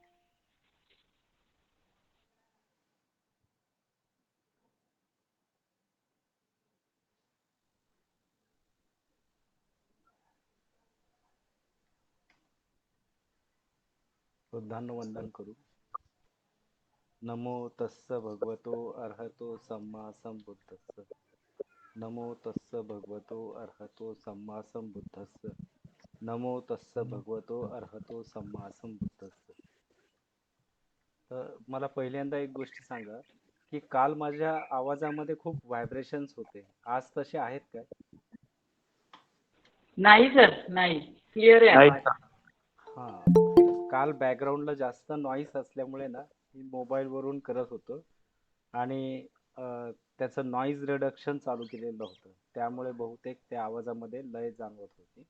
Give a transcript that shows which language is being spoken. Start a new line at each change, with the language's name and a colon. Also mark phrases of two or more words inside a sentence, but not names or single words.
Marathi: बुद्धांनो वंदन करू.
Pali: नमो तस्स भगवतो अर्हतो सम्मा संबुद्धस्स. नमो तस्स भगवतो अर्हतो सम्मा संबुद्धस्स. नमो तस्स भगवतो अर्हतो सम्मा संबुद्धस्स.
Marathi: तर मला पहिल्यांदा एक गोष्ट सांगा की काल माझ्या आवाजामध्ये खूप व्हायब्रेशन्स होते, आज तसे आहेत काय? नाही सर, नाही. क्लिअर आहे आवाज. हा, काल बॅकग्राऊंडला जास्त नॉईस असल्यामुळे ना मी मोबाईल वरून करत होतो आणि त्याचं
English: noise reduction
Marathi: चालू केलेलं होतं, त्यामुळे बहुतेक त्या आवाजामध्ये लय जाणवत होती.